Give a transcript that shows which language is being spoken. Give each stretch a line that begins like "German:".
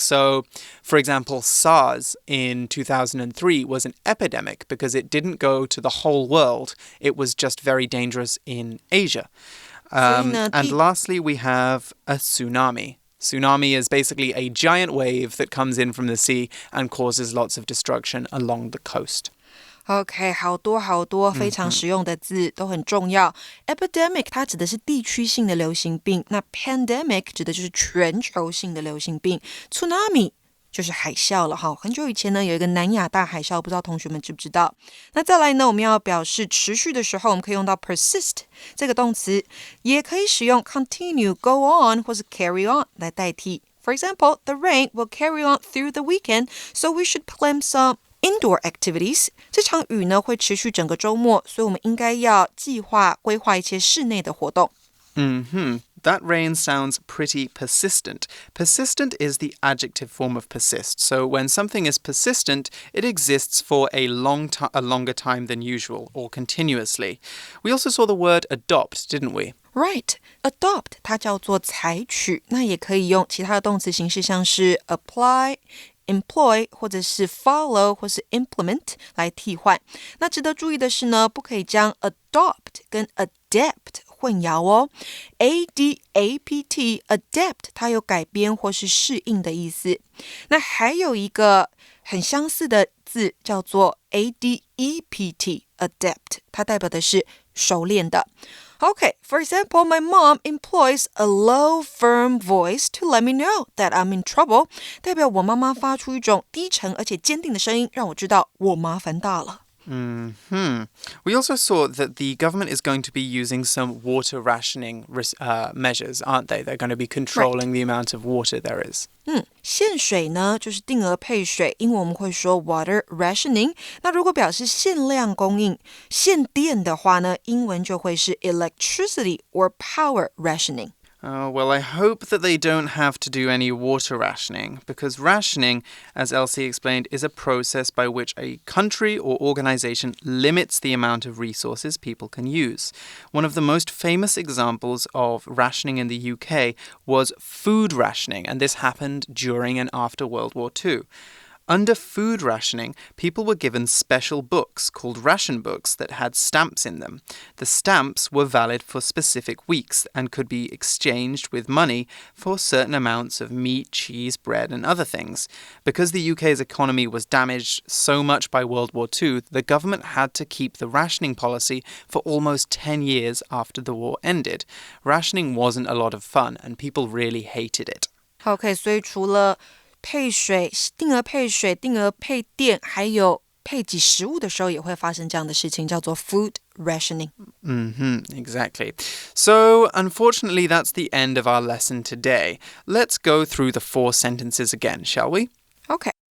English: So, for example, SARS in 2003 was an epidemic because it didn't go to the whole world. It was just very dangerous in Asia. And lastly, we have a tsunami. Tsunami is basically a giant wave that comes in from the sea and causes lots of destruction along the coast.
Chinese: OK， 好多非常实用的字都很重要。 Epidemic 它指的是地区性的流行病，那 pandemic 指的就是全球性的流行病。 Tsunami 就是海啸了哈，很久以前呢有一个南亚大海啸，不知道同学们知不知道？那再来呢，我们要表示持续的时候，我们可以用到 persist 这个动词，也可以使用 continue、go on 或是 carry on 来代替。
English: For example, the rain will carry on through the weekend, so we should plan some indoor activities.
Chinese: 这场雨呢会持续整个周末，所以我们应该要规划一些室内的活动。
English: That rain sounds pretty persistent. Persistent is the adjective form of persist. So when something is persistent, it exists for a longer time than usual or continuously. We also saw the word adopt, didn't we?
Chinese: Right, adopt 它叫做采取，那也可以用其他的动词形式，像是 apply、employ 或者是 follow 或是 implement 来替换。那值得注意的是呢，不可以将 adopt 跟 adapt 混淆哦。 adapt adapt 它有改编或是适应的意思。那还有一个很相似的字叫做 adept adapt 它代表的是熟练的。
English: Okay, for example, my mom employs a low, firm voice to let me know that I'm in trouble.
Chinese: 代表我妈妈发出一种低沉而且坚定的声音，让我知道我麻烦大了。
English: We also saw that the government is going to be using some water rationing measures, aren't they? They're going to be controlling the amount of water there is.
Chinese: 限水呢就是定额配水，英文我们会说 water rationing。那如果表示限量供应、限电的话呢，英文就会是 electricity or power rationing。
English: Well, I hope that they don't have to do any water rationing, because rationing, as Elsie explained, is a process by which a country or organization limits the amount of resources people can use. One of the most famous examples of rationing in the UK was food rationing, and this happened during and after World War II. Under food rationing, people were given special books called ration books that had stamps in them. The stamps were valid for specific weeks and could be exchanged with money for certain amounts of meat, cheese, bread, and other things. Because the UK's economy was damaged so much by World War II, the government had to keep the rationing policy for almost 10 years after the war ended. Rationing wasn't a lot of fun, and people really hated it.
Chinese: Okay, 所以除了配水、定额配水、定额配电，还有配给食物的时候也会发生这样的事情，叫做 food rationing.
English: Exactly. So, unfortunately, that's the end of our lesson today. Let's go through the 4 sentences again, shall we? Okay.